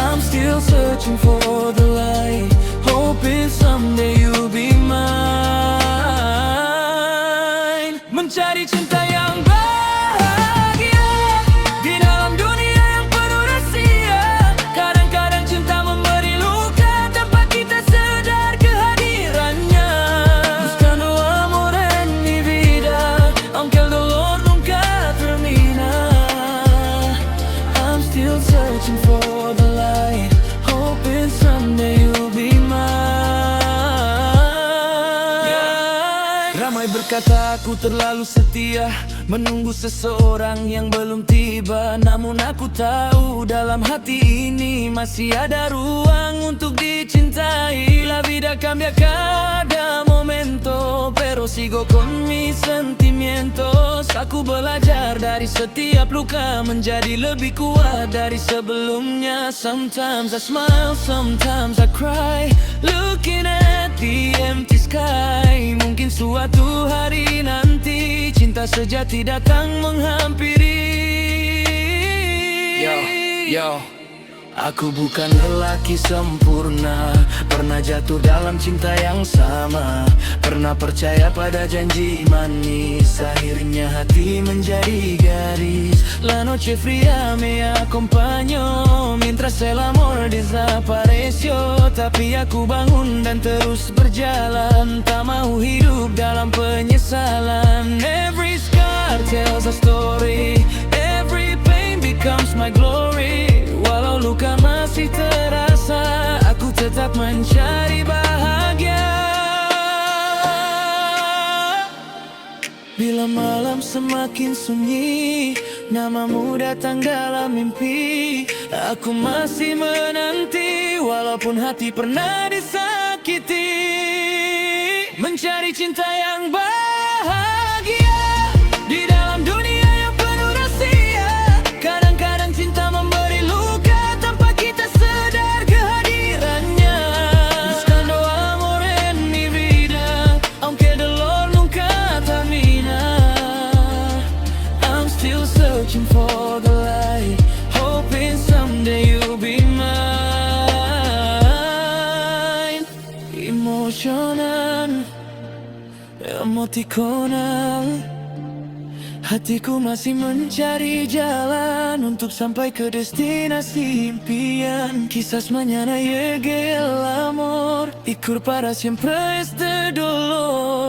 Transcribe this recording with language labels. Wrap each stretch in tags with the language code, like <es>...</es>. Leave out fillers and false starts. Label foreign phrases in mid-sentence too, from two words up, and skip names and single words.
<en>still searching for the light, hoping someday you'll be mine.</en> <id>Mencari cinta yang bahagia di dalam dunia yang penuh rahasia. Kadang-kadang cinta memberi luka tanpa kita sadar kehadirannya.</id> <es>Buscando amor en mi vida, aunque el dolor nunca termina.</es> <en>I'm still searching for the light, hoping someday you'll be mine.</en> <ms>Ramai berkata aku terlalu setia, menunggu seseorang yang belum tiba. Namun aku tahu dalam hati ini masih ada ruang untuk dicintai.</ms> <es>La vida cambia cada momento, pero sigo con mis sentimientos.</es> <ms>Aku belajar dari setiap luka menjadi lebih kuat dari sebelumnya.</ms> <en>Sometimes I smile, sometimes I cry, looking at the empty sky.</en> <ms>Mungkin suatu hari nanti cinta sejati datang menghampiri. Yo, aku bukan lelaki sempurna, pernah jatuh dalam cinta yang sama, pernah percaya pada janji manis, akhirnya hati menjadi garis.</ms> <es>La noche fría me acompañó mientras el amor desapareció.</es> <ms>Tapi aku bangun dan terus berjalan, tak mau hidup dalam penyesalan.</ms> <en>Every scar tells a story, every pain becomes my glory.</en> <ms>Walau luka masih terasa, aku tetap mencari bahagia. Bila malam semakin sunyi, namamu datang dalam mimpi. Aku masih menanti, walaupun hati pernah disakiti.</ms> <id>Mencari cinta yang bahagia di dalam dunia yang penuh rahasia. Kadang-kadang cinta memberi luka tanpa kita sadar kehadirannya.</id> <es>Buscando amor en mi vida, aunque el dolor nunca termina.</es> <en>I'm still searching for the light, hoping someday you'll be mine.</en> <ms>Emosional, emotikonal, hatiku masih mencari jalan untuk sampai ke destinasi impian.</ms> <es>Quizás mañana llegue el amor y para siempre este dolor.</es>